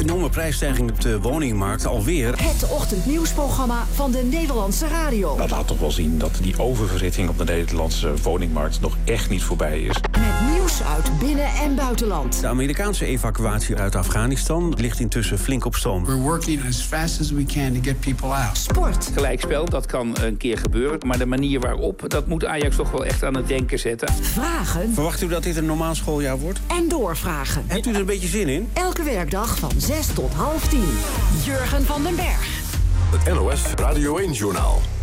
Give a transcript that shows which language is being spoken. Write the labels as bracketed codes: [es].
[nl] Enorme prijsstijging op de woningmarkt alweer. Het ochtendnieuwsprogramma van de Nederlandse radio. Dat laat toch wel zien dat die oververhitting op de Nederlandse woningmarkt nog echt niet voorbij is. Met nieuws uit binnen- en buitenland. De Amerikaanse evacuatie uit Afghanistan ligt intussen flink op stoom. [en] We're working as fast as we can to get people out. [nl] Sport. Gelijkspel, dat kan een keer gebeuren. Maar de manier waarop, dat moet Ajax toch wel echt aan het denken zetten. Vragen. Verwacht u dat dit een normaal schooljaar wordt? En doorvragen. Hebt u er een beetje zin in? Elke werkdag van 6:30 tot 9:30. Jurgen van den Berg. Het NOS Radio 1 Journaal.